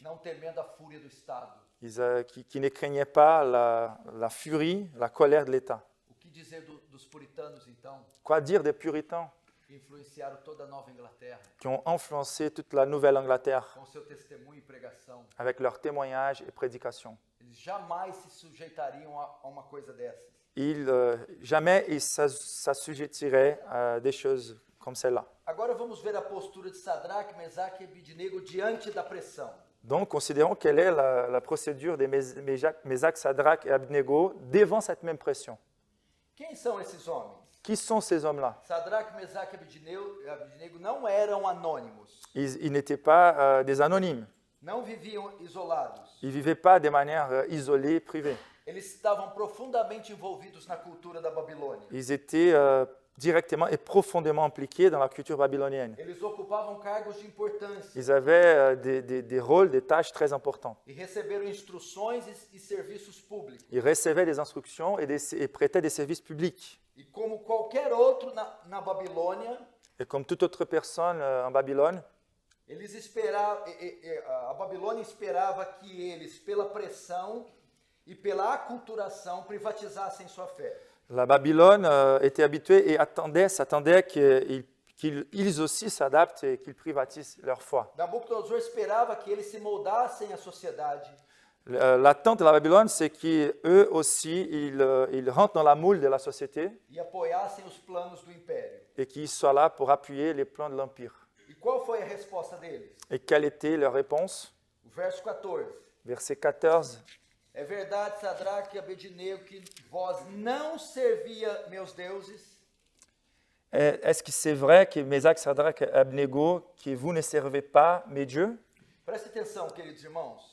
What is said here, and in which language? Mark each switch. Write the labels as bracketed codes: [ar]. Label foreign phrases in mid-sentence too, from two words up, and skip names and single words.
[pt] não temendo a fúria do Estado. [fr] qui ne craignaient pas la furie, la colère de l'État. [pt] O que dizer dos puritanos, então, [fr] Quoi dire des puritains [pt] que influenciaram toda a Nova Inglaterra [fr] qui ont influencé toute la Nouvelle-Angleterre [pt] com seu testemunho e pregação? [fr] avec leurs témoignages et prédications? [pt] Eles jamais se sujeitariam a uma coisa dessas. [fr] Jamais ils s'assujettiraient à des choses comme celle-là, [pt] Agora vamos ver a postura de Sadraque, Mesaque e Abednego diante da pressão. [fr] Donc, considérons quelle est la procédure des Mésaque, Sadraque et Abednego devant cette même pression. [pt] Quem são esses homens? [fr] Qui sont ces hommes-là? [pt] Sadraque, Mesaque e Abednego não eram anônimos, [fr] Ils n'étaient pas des anonymes. [pt] não viviam isolados. [fr] Ils ne vivaient pas de manière isolée, privée. [pt] Eles estavam profundamente envolvidos na cultura da Babilônia. [fr] Ils étaient directement et profondément impliqués dans la culture babylonienne. [pt] Eles ocupavam cargos de importância [fr] Ils avaient des rôles, des tâches très importantes. [pt] e receberam instruções e serviços públicos. [fr] Ils recevaient des instructions et prêtaient des services publics. [pt] E como qualquer outro na Babilônia, [fr] Et comme toute autre personne en Babylone, [pt] eles esperavam, a Babilônia esperava que eles, pela pressão e pela aculturação, privatizassem sua fé. [fr] la Babylone était habituée et s'attendait qu'ils aussi s'adaptent et qu'ils privatisent leur foi. [pt] Nabucodonosor esperava que eles se moldassem à sociedade, [fr] L'attente de la Babylone, c'est qu'eux aussi, ils rentrent dans la moule de la société [pt] e apoiassem os planos do império. [fr] et qu'ils soient là pour appuyer les plans de l'Empire. [pt] E qual foi a resposta deles? [fr] Et quelle était leur réponse? [pt] O verso 14. [fr] Verset 14. [pt] É verdade, Sadraque e Abednego, que vós não servia meus deuses? [fr] Est-ce que c'est vrai que Mésaque, Sadraque et Abednego, que vous ne servez pas mes dieux? [pt] Preste atenção, queridos irmãos.